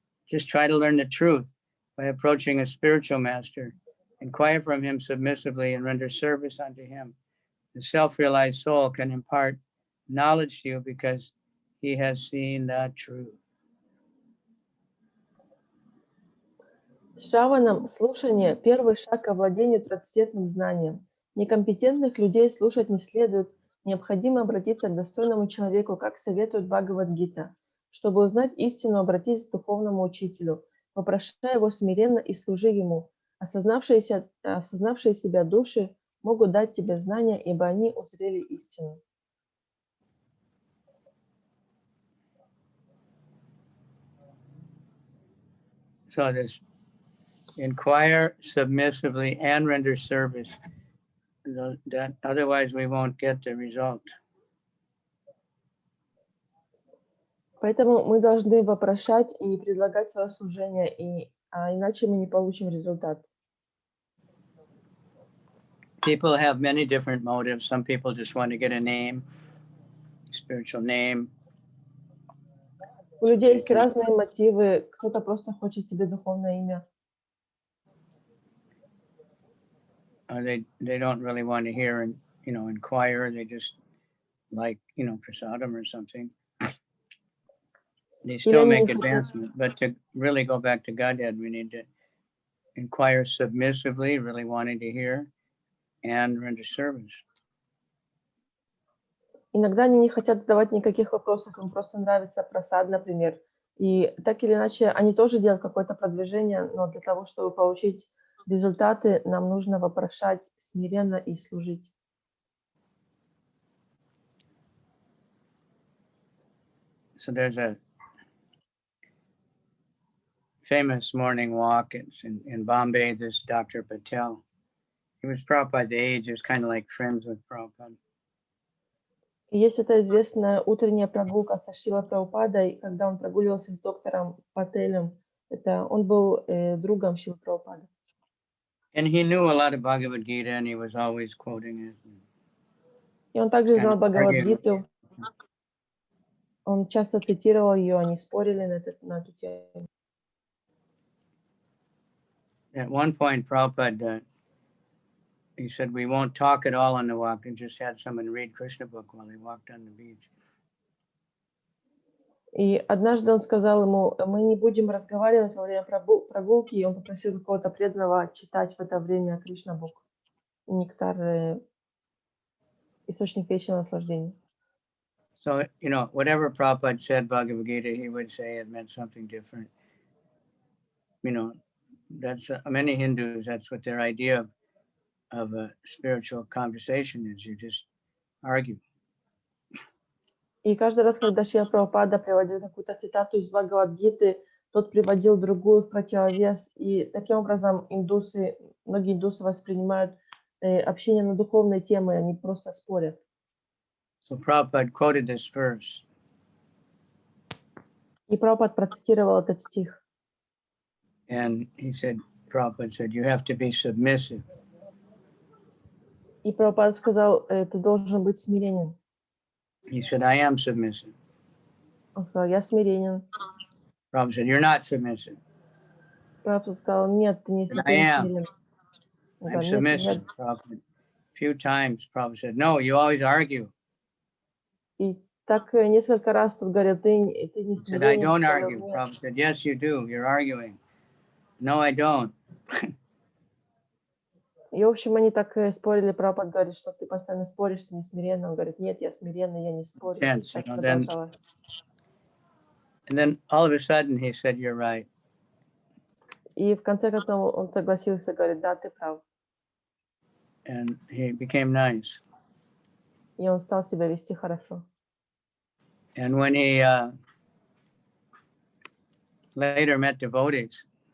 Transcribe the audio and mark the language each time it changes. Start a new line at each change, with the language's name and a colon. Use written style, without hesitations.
English: Just try to learn the truth by approaching a spiritual master, inquire from him submissively and render service unto him. The self-realized soul can impart knowledge to you because he has seen the truth.
Russian: Шраванам слушание – первый шаг к овладению трансцендентным знанием. Некомпетентных людей слушать не следует. Необходимо обратиться к достойному человеку, как советует Бхагавад-гита. Чтобы узнать истину, обратись к духовному учителю, вопрошая его смиренно и служи ему. Осознавшие себя души могут дать тебе знания, ибо они узрели истину.
English: So this inquire submissively and render service. That otherwise we won't get the result.
Russian: Поэтому мы должны вопрошать и предлагать свое служение, иначе мы не получим результат.
English: People have many different motives. Some people just want to get a name, spiritual name.
Russian: У людей есть разные мотивы. Кто-то просто хочет себе духовное имя.
English: They don't really want to hear and inquire. They just like prasadam or something. They still make advancement, but to really go back to Godhead, we need to inquire submissively, really wanting to hear, and render service.
Russian: Иногда они не хотят задавать никаких вопросов, им просто нравится просад, например. И так или иначе, они тоже делают какое-то продвижение, но для того, чтобы получить результаты, нам нужно вопрошать смиренно и служить.
English: So there's a famous morning walk. It's in Bombay, this Dr. Patel. He was Prabhupada's age. He was kind of like friends with Prabhupada.
Russian: И есть эта известная утренняя прогулка со Шрилой Прабхупадой, когда он прогуливался с доктором Пателем. Он был другом Шрилы Прабхупады.
English: And he knew a lot of Bhagavad Gita, and he was always quoting it.
Russian: И он также знал Бхагавад-гиту. Он часто цитировал ее, они спорили на эту тему.
English: At one point, Prabhupada, he said, we won't talk at all on the walk, and just had someone read Krishna book while they walked on the beach.
Russian: И однажды он сказал ему, мы не будем разговаривать во время прогулки, и он попросил какого-то преданного читать в это время Кришна Бук, Нектар, источник вечного наслаждения.
English: So, you know, whatever Prabhupada said, Bhagavad Gita, he would say it meant something different. You know, that's many Hindus, that's what their idea of a spiritual conversation is. You just argue.
Russian: И каждый раз, когда Шрила Прабхупада приводил какую-то цитату из Бхагавад-гиты, тот приводил другую в противовес. И таким образом многие индусы воспринимают общение на духовной темы, они просто спорят.
English: So Prabhupada quoted this verse.
Russian: И Прабхупад процитировал этот стих.
English: And he said, Prabhupada said, you have to be submissive.
Russian: И Прабхупад сказал, ты должен быть смиренен.
English: He said, I am submissive.
Russian: Он сказал, я смиренен.
English: Prabhupada said, you're not submissive.
Russian: Прабхупад сказал, нет, ты не смирен.
English: I'm submissive, Prabhupada. A few times Prabhupada said, no, you always argue.
Russian: И так несколько раз тут говорят, ты не смиренен.
English: He said, I don't argue. Prabhupada said, yes, you do. You're arguing. No, I don't.
Russian: И, в общем, они так спорили. Прабхупад говорит, что ты постоянно споришь, ты не смиренный. Он говорит, нет, я смиренный, я не спорю.
English: Yes,
Russian: Так
English: you know,
Russian: продолжалось.
English: And then all of a sudden he said, you're right.
Russian: И в конце концов он согласился, говорит, да, ты прав.
English: And he became nice.
Russian: И он стал себя вести хорошо.
English: And when he later met devotees,